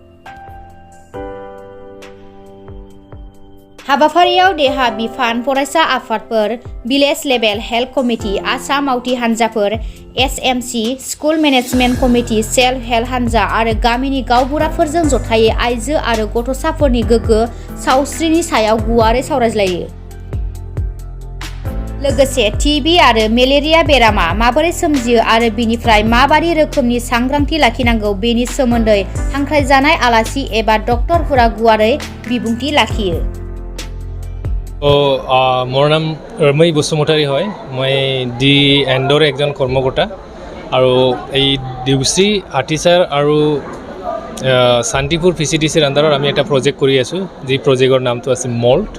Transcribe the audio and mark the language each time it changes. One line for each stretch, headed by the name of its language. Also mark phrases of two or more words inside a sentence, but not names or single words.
Bodo: हाबाफारियाव देहा बिफान फरायसा आफादफोर,
English: village level health committee,
Bodo: आसाम मावथि हान्जाफोर, एसएमसि,
English: school management committee, self help
Bodo: हान्जा आरो गामिनि गावबुराफोरजों जथायै आइजो आरो गथ'साफोरनि गोग्गो सावस्रिनि सायाव गुवारै सावरायज्लायो। लोगोसे टिबि आरो मेलेरिया बेरामा माबोरै सोमजियो आरो बिनिफ्राय माबादि रोखोमनि सांग्रांथि लाखिनांगौ बेनि सोमोन्दै हांख्रायजानाय आलासि एबा डक्टरफोरा गुवारै बिबुंथि लाखियो।
Assamese: মোৰ নাম ৰমৈ বসুমতাৰী হয়। মই ডি এণ্ডৰ একজন কৰ্মকৰ্তা আৰু এই ডিউচি আৰ্টিচাৰ আৰু শান্তিপুৰ PCDCৰ আণ্ডাৰত আমি এটা প্ৰজেক্ট কৰি আছোঁ, যি প্ৰজেক্টৰ নামটো আছে মল্ট।